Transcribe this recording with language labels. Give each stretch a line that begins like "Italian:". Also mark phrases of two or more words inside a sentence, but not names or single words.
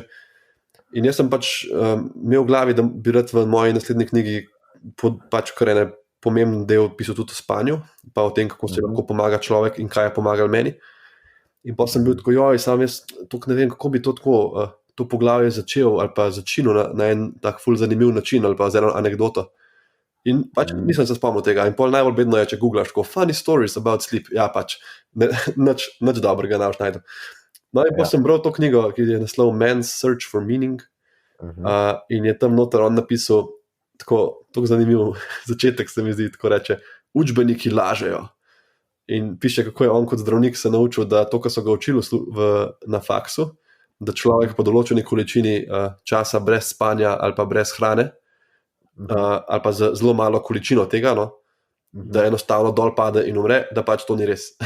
Slovenian: In jaz sem pač imel v glavi, da bi rad v moji naslednji knjigi pač kar ene pomemben del pisal tudi o spanju, pa o tem, kako se lahko pomaga človek in kaj je pomagal meni. In pa sem bil tako, sam jaz ne vem, kako bi to poglavje začel ali pa začinil na en tak ful zanimiv način ali pa z eno anekdoto. In pač nisem se spomnil tega. In pol najbolj bedno je, če googlaš tako
English: funny stories about sleep,
Slovenian: ja pač nič dobrega ne boš najdel. No in pa sem bral to knjigo, ki je naslov Man's Search for Meaning, in je tam noter on napisal tako zanimiv začetek, se mi zdi, tako reče, učbeniki lažejo. In piše, kako je on kot zdravnik se naučil, da to, kar so ga učili na faksu, da človek po določeni količini časa brez spanja ali pa brez hrane, ali pa z zelo malo količino tega, no, da enostavno dol pade in umre, da pač to ni res.